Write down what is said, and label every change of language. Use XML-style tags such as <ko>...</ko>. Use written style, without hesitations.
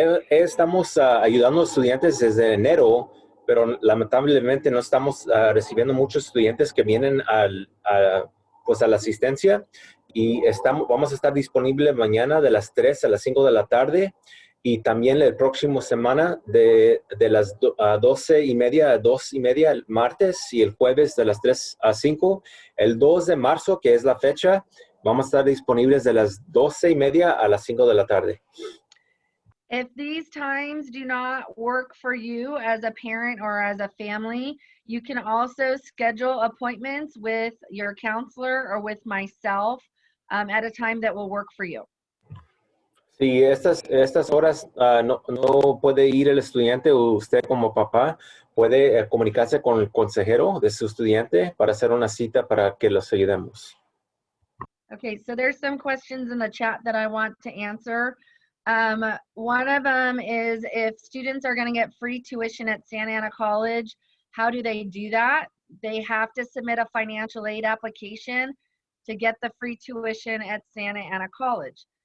<es>Estamos ayudando a estudiantes desde enero, pero lamentablemente no estamos recibiendo muchos estudiantes que vienen pues a la asistencia y vamos a estar disponibles mañana de las 3 a las 5 de la tarde y también el próximo semana de las 12:30 a 2:30 el martes y el jueves de las 3 a 5. El 2 de marzo, que es la fecha, vamos a estar disponibles de las 12:30 a las 5 de la tarde.</es> <en>If these times do not work for you as a parent or as a family, you can also schedule appointments with your counselor or with myself at a time that will work for you.</en> <es>Si estas horas no puede ir el estudiante o usted como papá, puede comunicarse con el consejero de su estudiante para hacer una cita para que los ayudemos.</es> <en>Okay, so there's some questions in the chat that I want to answer. One of them is if students are going to get free tuition at Santa Ana College, how do they do that? They have to submit a financial aid application to get the free tuition at Santa Ana College.</en>